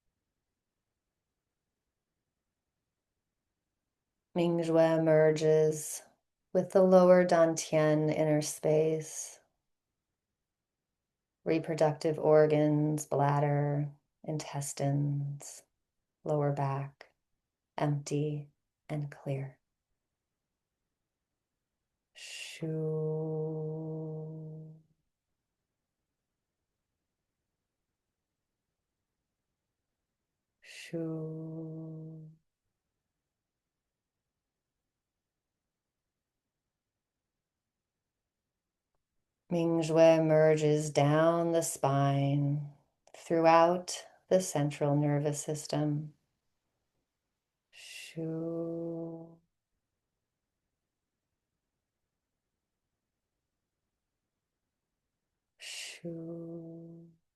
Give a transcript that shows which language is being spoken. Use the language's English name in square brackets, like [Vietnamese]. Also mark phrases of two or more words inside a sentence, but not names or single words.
[English] Mingshui merges with the lower Dantian inner space, reproductive organs, bladder, intestines, lower back, empty and clear. Shu. Shu. Mingshui merges down the spine, throughout the central nervous system. Shu. Shu.